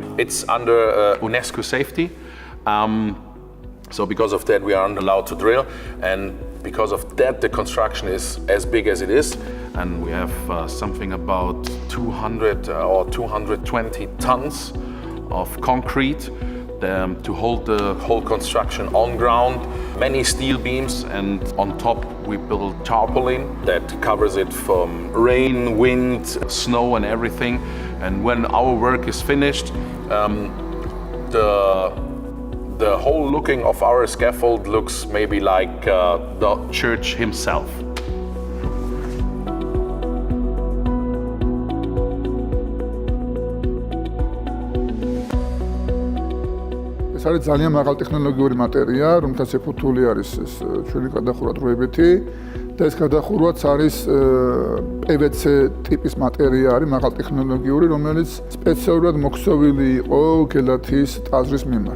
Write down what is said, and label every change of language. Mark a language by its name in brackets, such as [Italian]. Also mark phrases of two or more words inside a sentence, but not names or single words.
[English] It's under UNESCO safety. So because of that, we aren't allowed to drill, and because of that, the construction is as big as it is, and we have something about 200 or 220 tons of concrete to hold the whole construction on ground, many steel beams, and on top we build tarpaulin that covers it from rain, wind, snow, and everything. And when our work is finished, the whole looking of our scaffold looks maybe like the church himself. [Georgian] ეს არის ძალიან მაღალ ტექნოლოგიური მატერია, რომელთაც ეფუთული არის ეს ჩვენი გადახურვა დროებითი და ეს გადახურვაც არის PVC ტიპის მატერია, არის მაღალ ტექნოლოგიური, რომელიც სპეციალურად მოქსოვილი იყო გელათის ტაძრის მიმართ.